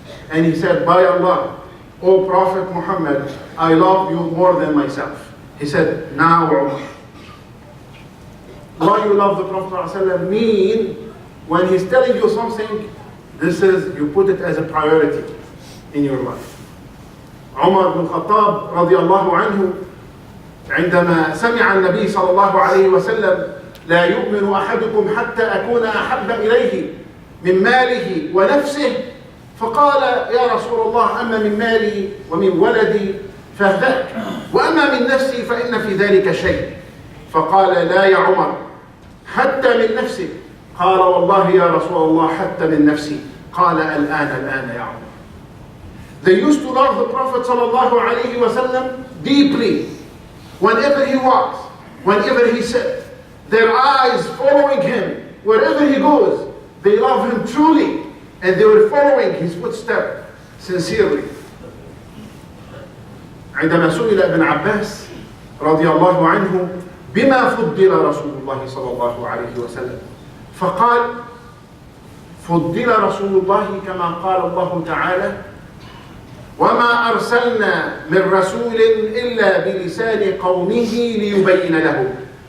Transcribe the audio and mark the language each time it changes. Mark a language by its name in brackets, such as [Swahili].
[English] And he said, "By Allah, O Prophet Muhammad, I love you more than myself." He said, "Now Umar, why you love the Prophet sallallahu alaihi wasallam mean when he's telling you something, this is, you put it as a priority in your life." [Arabic] عمر بن الخطاب رضي الله عنه عندما سمع النبي صلى الله عليه وسلم: "لا يؤمن أحدكم حتى أكون أحب إليه من ماله ونفسه", فقال: "يا رسول الله، أما من مالي ومن ولدي فذاك، وأما من نفسي فإن في ذلك شيء". فقال: "لا يا عمر، حتى من نفسك". قال: "والله يا رسول الله، حتى من نفسي". قال: الآن يا عمر. [English] They used to love the Prophet sallallahu alayhi wa sallam deeply. Whenever he walks, whenever he sits, their eyes following him. Wherever he goes, they love him truly. And they were following his footsteps sincerely. [Arabic] عندما سئل ابن عباس رضي الله عنه: "بما فضل رسول الله صلى الله عليه وسلم؟" فقال: "فضل رسول الله كما قال الله تعالى: وما أرسلنا من رسول إلا بلسان قومه ليبين لهم.